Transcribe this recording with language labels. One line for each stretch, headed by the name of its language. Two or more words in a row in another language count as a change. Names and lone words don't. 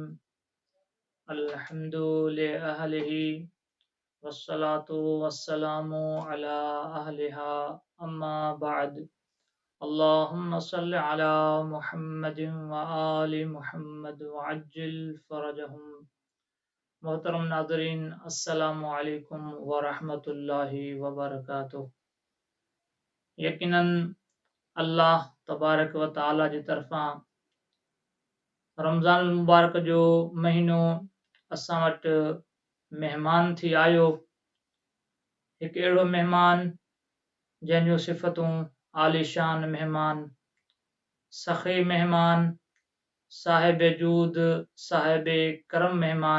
Arabic: الحمد لأهله والصلاة والسلام على أهلها أما بعد. اللهم صل على محمد وآل محمد وعجل فرجهم.
Sindhi: मोहतरम नाज़रीन,
Arabic: السلام عليكم ورحمة الله وبركاته.
Sindhi: यकीनन
Arabic: الله تبارك وتعالى
Sindhi: जी तरफ़ां रमज़ान मुबारक जो महीनो असां वटि महिमान थी आयो। हिकु अहिड़ो महिमान जंहिंजूं सिफ़तूं आलीशान महिमान, सख़ी महिमान, साहिब जूद, साहिब करम महिमान।